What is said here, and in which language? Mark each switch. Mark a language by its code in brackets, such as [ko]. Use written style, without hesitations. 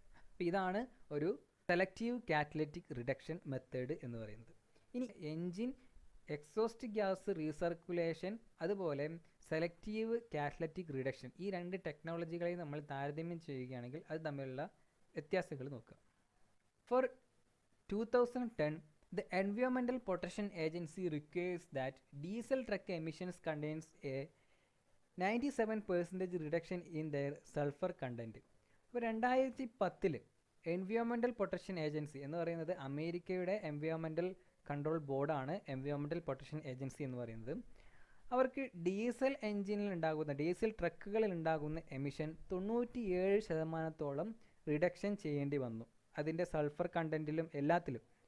[ml] അപ്പോൾ ഇതാണ് ഒരു സെലക്റ്റീവ് കാറ്റലിറ്റിക് റിഡക്ഷൻ മെത്തേഡ് എന്ന് പറയുന്നത്. ഇനി എൻജിൻ എക്സോസ്റ്റ് ഗ്യാസ് റീസർക്കുലേഷൻ അതുപോലെ സെലക്റ്റീവ് കാറ്റലിറ്റിക് റിഡക്ഷൻ, ഈ രണ്ട് ടെക്നോളജികളെ നമ്മൾ താരതമ്യം ചെയ്യുകയാണെങ്കിൽ അത് തമ്മിലുള്ള വ്യത്യാസങ്ങൾ നോക്കുക. [en] For 2010 the Environmental Protection Agency requires that diesel truck emissions contains a 97% reduction in their sulfur content. [ml] അപ്പോൾ 2010 എൻവയോൺമെൻറ്റൽ പ്രൊട്ടക്ഷൻ ഏജൻസി എന്ന് പറയുന്നത് അമേരിക്കയുടെ എൻവയോൺമെൻറ്റൽ കൺട്രോൾ ബോർഡാണ് എൻവയോൺമെൻറ്റൽ പ്രൊട്ടക്ഷൻ ഏജൻസി എന്ന് പറയുന്നത്. അവർക്ക് ഡീസൽ എൻജിനിൽ ഉണ്ടാകുന്ന ഡീസൽ ട്രക്കുകളിൽ ഉണ്ടാകുന്ന എമിഷൻ 97% റിഡക്ഷൻ ചെയ്യേണ്ടി വന്നു, അതിൻ്റെ സൾഫർ കണ്ടൻറ്റിലും എല്ലാത്തിലും.